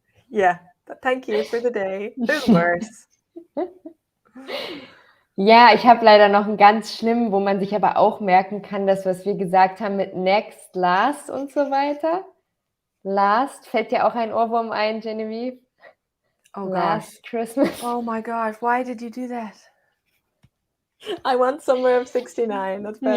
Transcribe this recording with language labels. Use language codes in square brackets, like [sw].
[en] Yeah, thank you for the day. There's worse. [de] Ja, ich habe leider noch einen ganz schlimmen, wo man sich aber auch merken kann, das, was wir gesagt haben mit next, last und so weiter. Last, fällt dir auch ein Ohrwurm ein, Genevieve? [en] Oh Last gosh. Christmas. Oh my gosh, why did you do that? I want Summer of 69. That's better.